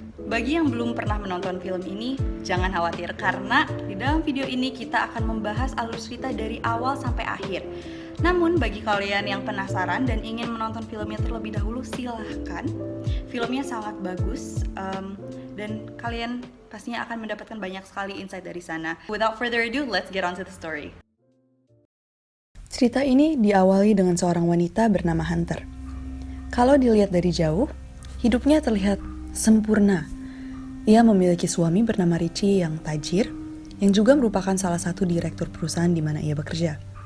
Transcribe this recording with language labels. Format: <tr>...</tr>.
<id>Bagi yang belum pernah menonton film ini, jangan khawatir, karena di dalam video ini kita akan membahas alur cerita dari awal sampai akhir. Namun bagi kalian yang penasaran dan ingin menonton filmnya terlebih dahulu, silahkan. Filmnya sangat bagus, dan kalian pastinya akan mendapatkan banyak sekali insight dari sana.</id> <en>Without further ado, let's get on to the story.</en> <id>Cerita ini diawali dengan seorang wanita bernama Hunter. Kalau dilihat dari jauh, hidupnya terlihat sempurna. Ia memiliki suami bernama Richie yang tajir, yang juga merupakan salah satu direktur perusahaan di mana ia bekerja.</id>